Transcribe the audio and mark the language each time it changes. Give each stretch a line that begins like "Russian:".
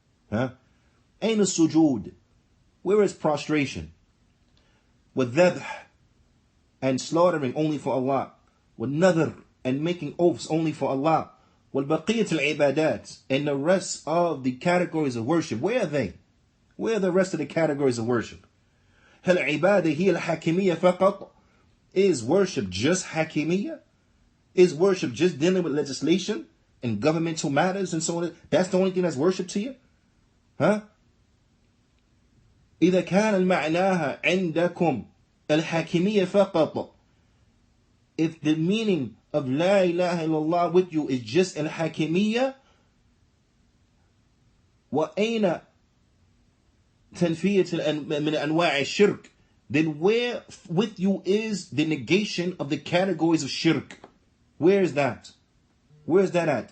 Arabic: أَيْنَ السُّجُودِ.
English: Where is prostration?
Arabic: وَالذَّبْحِ.
English: And slaughtering only for Allah.
Arabic: وَالنَّذْرِ.
English: And making oaths only for Allah.
Arabic: وَالْبَقِيَّةُ الْعِبَادَاتِ.
English: And the rest of the categories of worship. Where are they? Where are the rest of the categories of worship?
Arabic: هل عبادة هي الحاكمية فقط?
English: Is worship just hakimiyya? Is worship just dealing with legislation and governmental matters and so on? That's the only thing that's worship to you? Huh?
Arabic: إذا كان المعناها عندكم الحاكمية فقط.
English: If the meaning of La ilaha illallah with you is just al-hakimiyya,
Arabic: وأين تنفية من أنواع الشرك,
English: then where with you is the negation of the categories of shirk? Where is that? Where is that at?